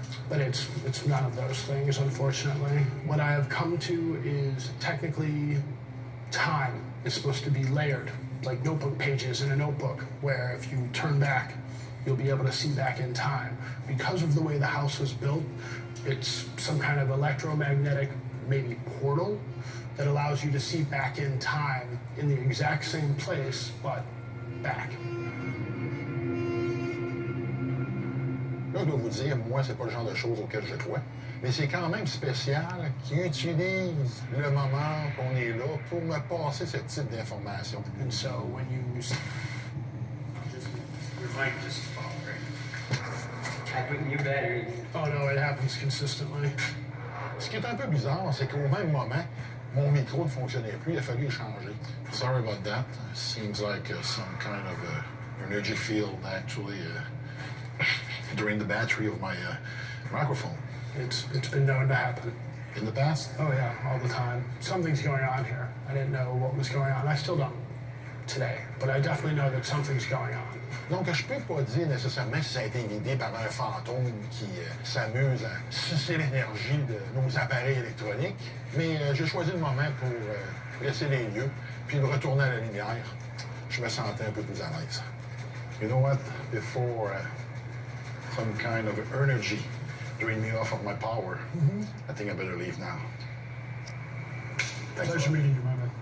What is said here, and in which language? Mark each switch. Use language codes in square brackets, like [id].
[en] But it's none of those things, unfortunately. What I have come to is technically time is supposed to be layered, like notebook pages in a notebook, where if you turn back, you'll be able to see back in time. Because of the way the house was built, it's some kind of electromagnetic, maybe portal, that allows you to see back in time in the exact same place, but back. [fr] Là, je dois vous dire, moi, c'est pas le genre de choses auxquelles je crois, mais c'est quand même spécial qu'ils utilisent le moment qu'on est là pour me passer ce type d'informations. [en] And so when you... Your mic just stopped, right? I put new batteries. Oh no, it happens consistently. [fr] Ce qui est un peu bizarre, c'est qu'au même moment, mon micro ne fonctionnait plus, il a fallu le changer. [en] Sorry about that. Seems like some kind of energy field actually drained the battery of my microphone. It's been known to happen. In the past? Oh yeah, all the time. Something's going on here. I didn't know what was going on. I still don't today, but I definitely know that something's going on. [fr] Donc, je peux pas dire nécessairement si ça a été guidé par un fantôme qui s'amuse à sucer l'énergie de nos appareils électroniques, mais j'ai choisi le moment pour laisser les lieux, puis retourner à la lumière. Je me sentais un peu plus à l'aise. [en] You know what? Before some kind of energy drained me off of my power, I think I better leave now. Thanks Pleasure meeting you, my man.